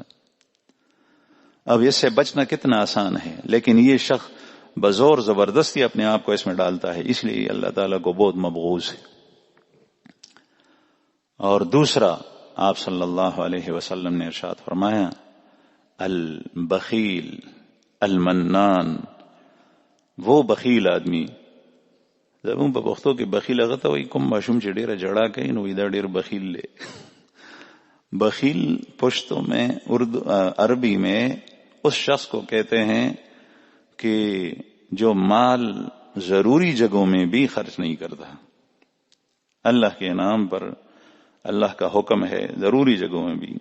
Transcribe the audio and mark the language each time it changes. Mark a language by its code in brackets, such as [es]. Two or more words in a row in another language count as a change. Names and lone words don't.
[ur] اب اس سے بچنا کتنا آسان ہے، لیکن یہ شخص بزور زبردستی اپنے آپ کو اس میں ڈالتا ہے، اس لیے اللہ تعالیٰ کو بہت مبغوض ہے۔ اور دوسرا، آپ [ar] صلی اللہ علیہ وسلم [ur] نے ارشاد فرمایا، [ar] البخیل المنان، [ur] وہ بخیل آدمی، [ps] زمون په پښتو کې بخیل هغه ته وایي کوم ماشوم چې ډیره جړا کوي نو دا ډیر بخیل دی۔ [ur] بخیل پشتو میں، اردو عربی میں اس شخص کو کہتے ہیں کہ جو مال ضروری جگہوں میں بھی خرچ نہیں کرتا، اللہ کے نام پر، اللہ کا حکم ہے ضروری جگہوں میں بھی۔